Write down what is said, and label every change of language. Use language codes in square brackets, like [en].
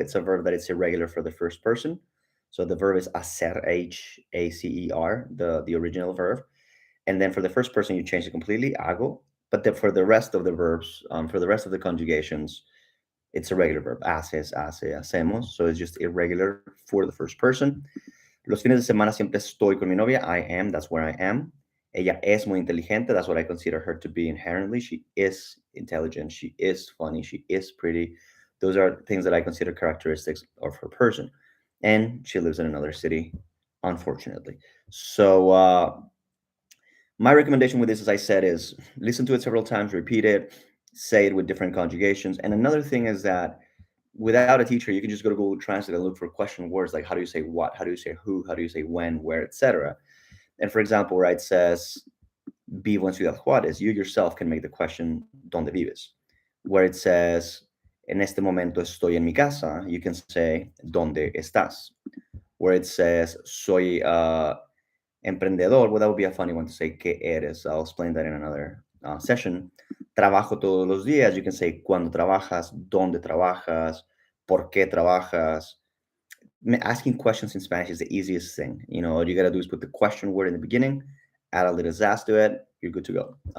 [en] It's a verb that is irregular for the first person. So the verb is hacer, Hacer, the original verb. And then for the first person, you change it completely, hago. But then for the rest of the verbs, for the rest of the conjugations, it's a regular verb. [es] Haces, hace, hacemos. [en] So it's just irregular for the first person. [es] Los fines de semana siempre estoy con mi novia. [en] I am, that's where I am. [es] Ella es muy inteligente. [en] That's what I consider her to be inherently. She is intelligent. She is funny. She is pretty. Those are things that I consider characteristics of her person. And she lives in another city, unfortunately. So, my recommendation with this, as I said, is listen to it several times, repeat it, say it with different conjugations. And another thing is that without a teacher, you can just go to Google Translate and look for question words like how do you say what, how do you say who, how do you say when, where, etc. And for example, where it says [es] vivo en Ciudad Juarez, [en] you yourself can make the question [es] ¿Dónde vives? [en] Where it says [es] en este momento estoy en mi casa, [en] you can say [es] ¿Dónde estás? [en] Where it says [es] soy emprendedor, [en] well, that would be a funny one to say [es] ¿Qué eres? [en] I'll explain that in another session. [es] Trabajo todos los días, [en] you can say [es] ¿Cuándo trabajas? ¿Dónde trabajas? ¿Por qué trabajas? [en] Asking questions in Spanish is the easiest thing. You know, all you got to do is put the question word in the beginning, add a little sass to it, you're good to go.